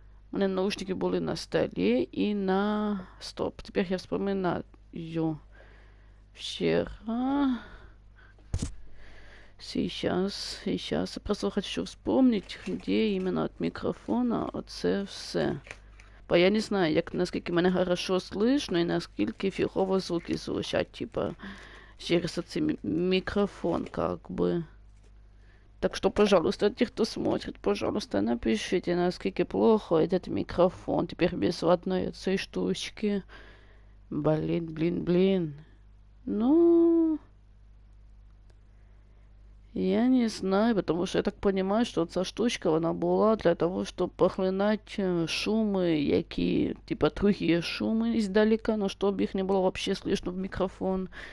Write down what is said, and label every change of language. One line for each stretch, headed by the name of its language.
Russian: У меня наушники были на столе и на... Стоп, теперь я вспоминаю. Вчера... Сейчас. Я просто хочу вспомнить, где именно от микрофона оце все.
Ukrainian: Бо я не знаю, як, наскільки мене хорошо слышно і наскільки фігово звуки звучать, типа, через цей микрофон, как бы.
Russian: Так что, пожалуйста, те, кто смотрит, пожалуйста, напишите, насколько плохо этот микрофон. Теперь без одной этой штучки. Блин. Ну... Я не знаю, потому что я так понимаю, что эта штучка, она была для того, чтобы поглинать шумы, які, типа, другие шумы издалека, но чтобы их не было вообще слышно в микрофон.